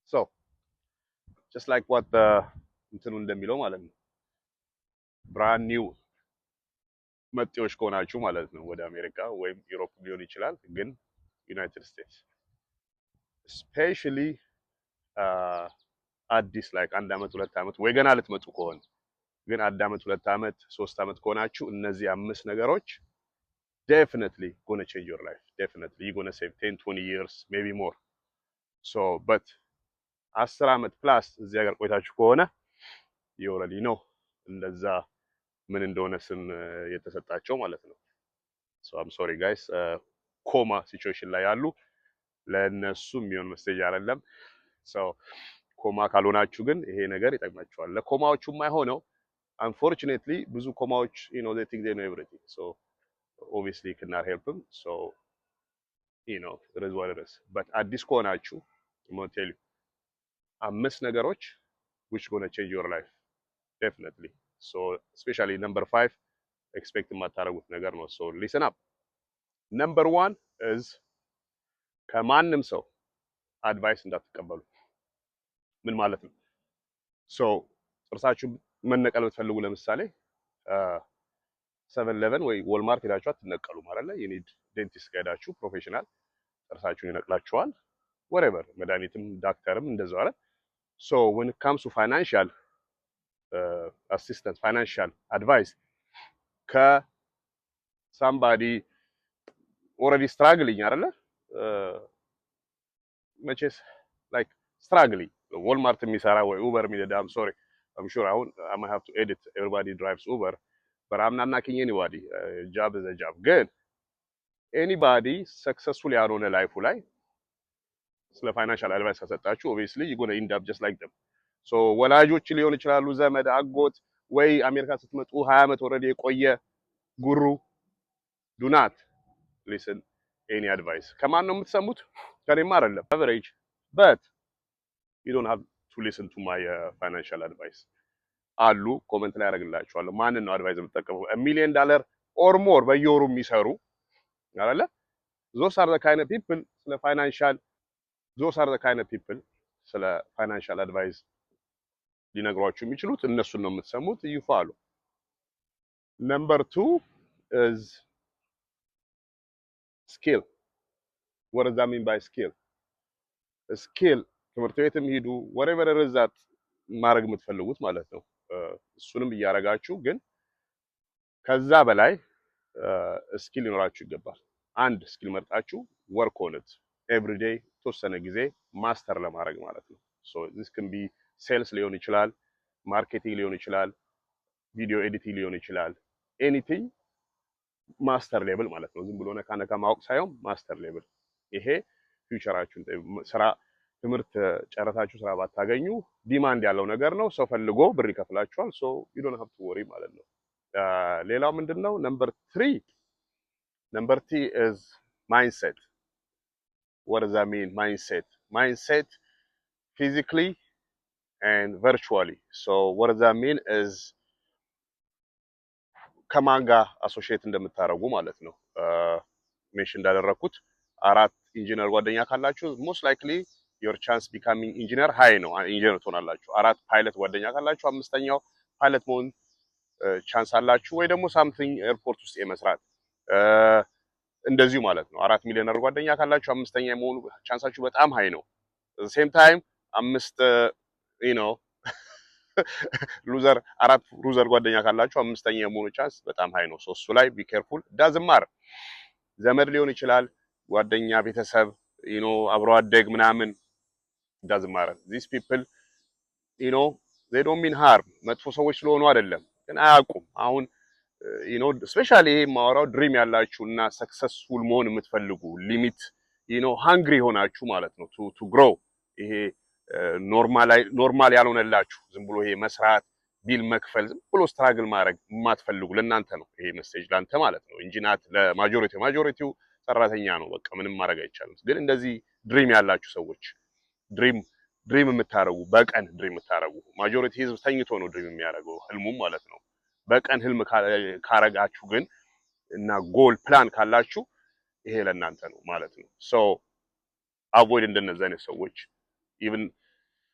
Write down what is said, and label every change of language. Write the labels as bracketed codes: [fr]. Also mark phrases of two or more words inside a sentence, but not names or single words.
[en] So just like what the [am] እንትኑ እንደሚለው ማለት ነው [en] brand new [am] መጤዎች ከሆናችሁ ማለት ነው ወደ አሜሪካ ወይም ዩሮፕ ሊሆን ይችላል ግን ዩናይትድ ስቴትስ especially አዲስ like አንድ አመት ሁለት አመት ወይ ገና ልትመጡ ከሆነ ግን አንድ አመት ሁለት አመት ሶስት አመት ከሆናችሁ እነዚህ አምስት ነገሮች [en] definitely gonna change your life. Definitely you're gonna save 10 20 years maybe more. [am] So but 10 አመት ፕላስ እዚህ ሀገር ቆይታችሁ ከሆነ [en] you already know [am] እንደዛ ምን እንደሆነ ስም የተሰጣቸው ማለት ነው [en] so I'm sorry guys coma situation [am] ላይ ያሉ ለነሱ የሚሆን ሜሴጅ አይደለም so ኮማ ካልሆናችሁ ግን ይሄ ነገር ይጠቅማችኋል ለኮማዎቹ የማይሆነው unfortunately ብዙ ኮማዎች [en] you know they think they know everything so obviously you cannot help them so you know it is what it is but [am] አዲስ ከሆናችሁ [en] I'm going to tell you [am] አምስት ነገሮች [en] which going to change your life definitely so especially number 5 expect [am] የማታረጉት ነገር ነው [en] so listen up number 1 is [am] ከማንም ሰው አድቫይስ እንዳትቀበሉ ምን ማለት ነው [en] so [am] ጥርሳችሁ መነቀል ብትፈልጉ ለምሳሌ 711 ወይ ወልማርት ሄዳችሁ አትነቀሉ ማለት ነው [en] you need dentist [am] ጋዳችሁ ፕሮፌሽናል ጥርሳችሁን ይነቅላችኋል whatever መድኃኒትም ዳክተርም እንደዛው አይደል [en] so when it comes to financial assistance financial advice somebody already struggling [am] አይደለ መቼስ like [en] struggling Walmart [am] የሚሰራ ወይ Uber የሚነዳ [en] I'm sorry I'm sure I might have to edit everybody drives Uber but I'm not knocking anybody job is a job good anybody successful [am] ያልሆነ ላይፉ ላይ ስለ ፋይናንሻል አድቫይስ ከሰጣችሁ [en] obviously you're going to end up just [am] like them so ወላጆች ሊሆን ይችላሉ ዘመድ አጎት ወይ አሜሪካ ስትመጡ 20 አመት already የቆየ ጉሩ [en] do not listen any advice [am] ከማን ነው የምትሰሙት ከኔማ አይደለም [en] average but you don't have to listen to my financial advice [am] አሉ ኮሜንት ላይ አደርግላችኋለሁ ማንን ነው አድቫይስ የምትጠቀመው [en] $1 million or more [am] በየወሩ የሚሰሩ አይደለ [en] those are the kind of people [am] ስለ [en] financial advice [am] ሊነግሯችሁ የሚችሉት እነሱን ነው የምትሰሙት [en] you follow number 2 is skill what does that mean by skill skill [am] ትምህርት ቤትም ሄዱ [en] whatever it is [am] that ማድረግ የምትፈልጉት ማለት ነው እሱንም እያረጋችሁ ግን ከዛ በላይ ስኪል ሊኖራችሁ ይገባል አንድ ስኪል መርጣችሁ [en] work on it every day [am] ተወሰነ ጊዜ ማስተር ለማድረግ ማለት ነው [en] so this can be sales [am] ሊሆን ይችላል ማርኬቲንግ ሊሆን ይችላል [en] video editing [am] ሊሆን ይችላል anything [en] master level [am] ማለት ነው ዝም ብሎ ነካ ማወቅ ሳይሆን [en] master level [am] ይሄ ፊውቸራችሁን ስራ ትምህርት ጨረታችሁ ስራ ባታገኙ ዲማንድ ያለው ነገር ነው ሰው ፈልጎ ብር ይከፍላችኋል [en] so you don't have to worry [am] ማለት ነው ሌላው ምንድነው number [en] 3 is mindset what does that mean mindset physically and virtually so what does that mean is ከማን [am] ጋር አሶሺየት እንደምታረጉ ማለት ነው ሜንሽን እንዳደረኩት አራት ኢንጂነር ጓደኛ ካላችሁ [en] most likely your chance becoming engineer high [am] ነው ኢንጂነር ትሆናላችሁ አራት ፓይለት ጓደኛ ካላችሁ አምስተኛው ፓይለት መሆን ቻንስ አላችሁ ወይ ደግሞ [en] something airport [am] ውስጥ የመስራት እንደዚሁ ማለት ነው 4 ሚሊዮነር ጓደኛ ካላችሁ አምስተኛ የመሆኑ ቻንሳችሁ በጣም ሃይ ነው [en] same time [am] አምስት [en] you know [am] አራት ሉዘር ጓደኛ ካላችሁ አምስተኛ የመሆኑ ቻንስ በጣም ሃይ ነው እሱ ላይ [en] be careful doesn't matter [am] ዘመድ ሊሆን ይችላል ጓደኛ ቤተሰብ [en] you know [am] አብሮ አደግ ምናምን [en] doesn't matter these people you know they don't mean harm [am] መጥፎ ሰዎች ስለሆኑ አይደለም ግን አያውቁም አሁን [en] you know [am] especially ይሄ ማወራው ድሪም ያላችሁና ሰክሰስፉል መሆን የምትፈልጉ ሊሚት [en] you know [am] hungry ሆናችሁ ማለት ነው [en] to grow [am] ይሄ ኖርማል ያልሆነላችሁ ዝም ብሎ ይሄ መስራት ቢል መክፈል ዝም ብሎ ስትራግል ማድረግ የማትፈልጉ ለእናንተ ነው ይሄ ሜሴጅ ላንተ ማለት ነው እንጂ ናት ለማጆሪቲው ሰራተኛ ነው በቃ ምንም ማድረግ አይቻልም ግን እንደዚህ ድሪም ያላችሁ ሰዎች ድሪም የምታረጉ በቀን ድሪም የምታረጉ ማጆሪቲ ህዝብ ተኝቶ ነው ድሪም የሚያረገው ህልሙም ማለት ነው በቀን ህልም ካረጋችሁ ግን እና [en] goal plan [am] ካላችሁ ይሄ ለእናንተ ነው ማለት ነው [en] so avoid [am] እንደነዚህ አይነት ሰዎች even